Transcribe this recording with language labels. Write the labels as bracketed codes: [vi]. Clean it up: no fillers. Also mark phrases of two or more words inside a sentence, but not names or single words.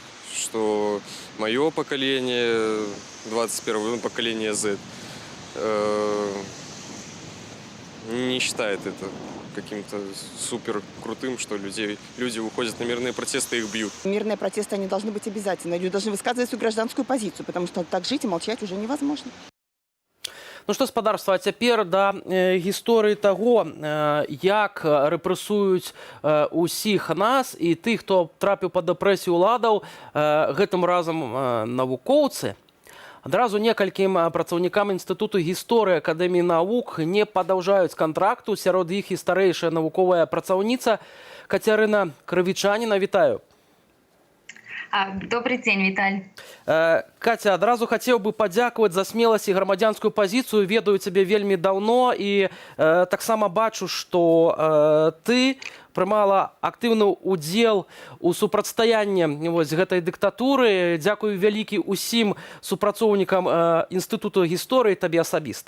[ru] Что мое поколение, 21-е поколение Z, не считает это каким-то супер крутым, что люди выходят на мирные протесты и их бьют. Мирные протесты, они должны быть обязательно. Люди должны высказывать свою гражданскую позицию, потому что так жить и молчать уже невозможно. [be] Ну што, спадарства, а цяпер да гісторыі таго, як рэпрэсуюць усіх нас і тых, хто трапіў пад дэпрэсію ўладаў, гэтым разам навукоўцы. Адразу некалькім працаўнікам Інстытуту гісторыі Акадэміі навук не падаўжаюць кантракту. Сярод іх і старэйшая навуковая працаўніца Кацярына Крывічаніна. Вітаю. [ru] Добрый день, Виталий. [be] Катя, адразу хацеў бы падзякаваць за смеласць і грамадзянскую пазіцыю. Ведаю цябе вельмі даўно і таксама бачу, што ты прымала актыўны ўдзел у супрацьстаянні гэтай дыктатуры. Дзякую вялікі ўсім супрацоўнікам Інстытуту гісторыі, табе асабіста.